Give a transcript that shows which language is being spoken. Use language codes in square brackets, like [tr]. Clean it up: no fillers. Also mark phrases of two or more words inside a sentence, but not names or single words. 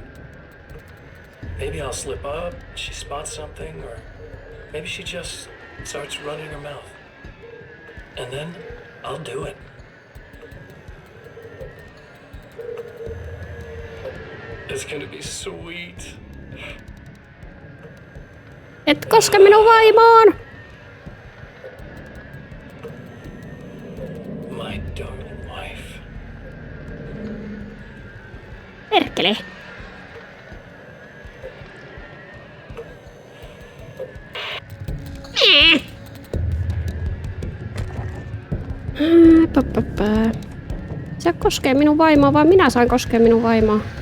[en] Maybe I'll slip up, she spots something, or maybe she just starts running her mouth. And then, I'll do it. It's gonna be sweet. [fi] Et koske minun vaimoon! [en] My darling wife. [fi] Perkele. Sä koskee minun vaimoa, vai minä saan koskea minun vaimoa?